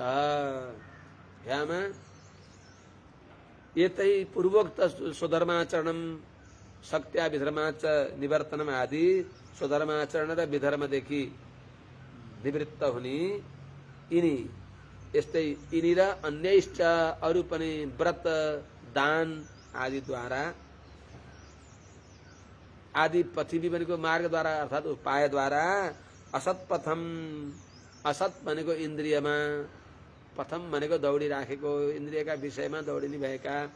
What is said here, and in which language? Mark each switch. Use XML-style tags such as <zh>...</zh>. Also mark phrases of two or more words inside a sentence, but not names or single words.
<ne>ह्याम</ne> <sa>एतै पूर्वोक्त स्वधर्माचरणम शक्त्या विधर्माच निवर्तनम</sa> <ne>आदि स्वधर्माचरण र विधर्मदेखि निवृत्त हुने यिनी यस्तै यिनी र अन्यैश्च अरू पनि व्रत दान आदिद्वारा आदि पथिवी भनेको मार्गद्वारा अर्थात् उपायद्वारा असत्पथम असत भनेको इन्द्रियमा पथम भनेको दौडिराखेको इन्द्रियका विषयमा दौडिने भएका</ne>